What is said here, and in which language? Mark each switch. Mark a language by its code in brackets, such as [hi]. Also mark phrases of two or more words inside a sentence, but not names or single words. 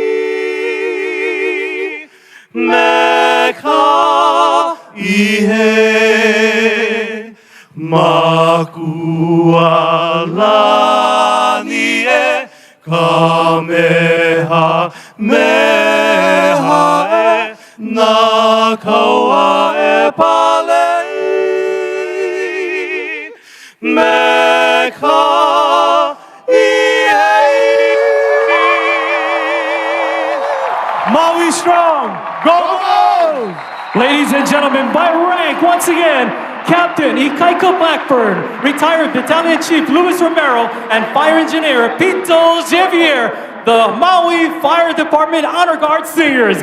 [haw] me ka ihe makua lani e kameha meha e na kaua e palei me ka [en] Maui strong! Go Bulls! Ladies and gentlemen, by rank, once again, Captain Ikaika Blackburn, retired Battalion Chief Luis Romero, and Fire Engineer Pito Javier, the Maui Fire Department Honor Guard Singers.